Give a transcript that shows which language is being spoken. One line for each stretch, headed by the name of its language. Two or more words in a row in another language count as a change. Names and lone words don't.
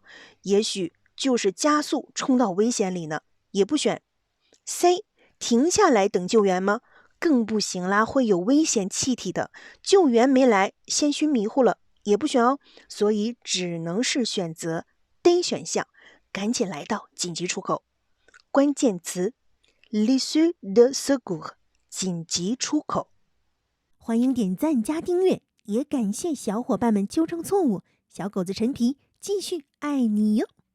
Chinese: 也许就是加速冲到危险里呢，也不选。C 停下来等救援吗？更不行啦，会有危险气体的，救援没来，烟熏迷糊了，也不选哦。所以只能是选择 D 选项，赶紧来到紧急出口。关键词
French: l'issue de secours，
Chinese: 紧急出口。欢迎点赞加订阅，也感谢小伙伴们纠正错误。小狗子陈皮继续爱你哟。